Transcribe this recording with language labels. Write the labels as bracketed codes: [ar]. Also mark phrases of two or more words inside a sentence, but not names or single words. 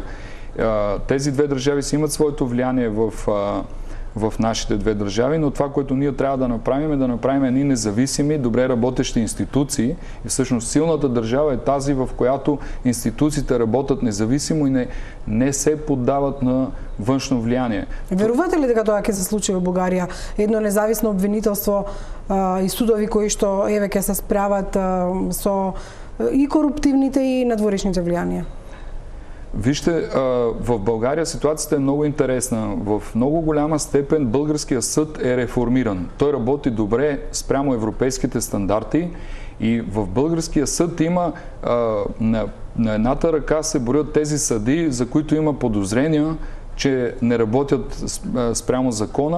[bg] Тези две държави си имат своето влияние в нашите две държави, но това, което ние трябва да направим, е да направим едни независими, добре работещи институции. И всъщност силната държава е тази, в която институциите работят независимо и не се поддават на външно влияние. [mk] Верувате ли дека тоа ќе се случи во Бугарија? Едно независно обвинителство и судови кои што еве ќе се справат со и коруптивните и надворешните влијанија? [bg] Вижте, в България ситуацията е много интересна. В много голяма степен българския съд е реформиран. Той работи добре спрямо европейските стандарти и в българския съд има на едната ръка се борят тези съдии, за които има подозрения, че не работят спрямо закона.